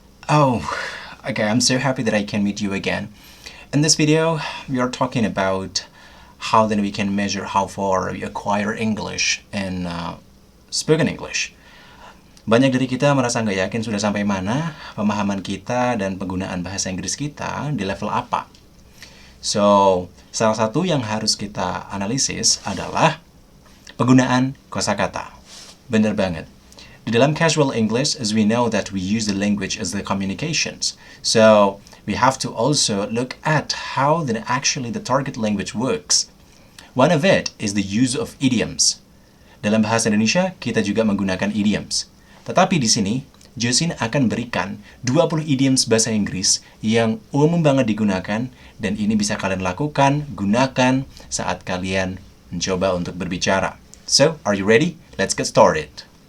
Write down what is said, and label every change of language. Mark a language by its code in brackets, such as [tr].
[en] Oh, okay, I'm so happy that I can meet you again. In this video, we are talking about how then we can measure how far we acquire English and spoken English. [id] Banyak dari kita merasa nggak yakin sudah sampai mana pemahaman kita dan penggunaan bahasa Inggris kita di level apa. So, salah satu yang harus kita analisis adalah penggunaan kosakata. Bener banget. Di dalam [en] casual English, as we know that we use the language as the communications. So, we have to also look at how then actually the target language works. One of it is the use of idioms. [id] Dalam bahasa Indonesia, kita juga menggunakan idioms. Tetapi di sini, Josin akan berikan 20 idioms bahasa Inggris yang umum banget digunakan dan ini bisa kalian lakukan, gunakan saat kalian mencoba untuk berbicara. [en] So, are you ready? Let's get started.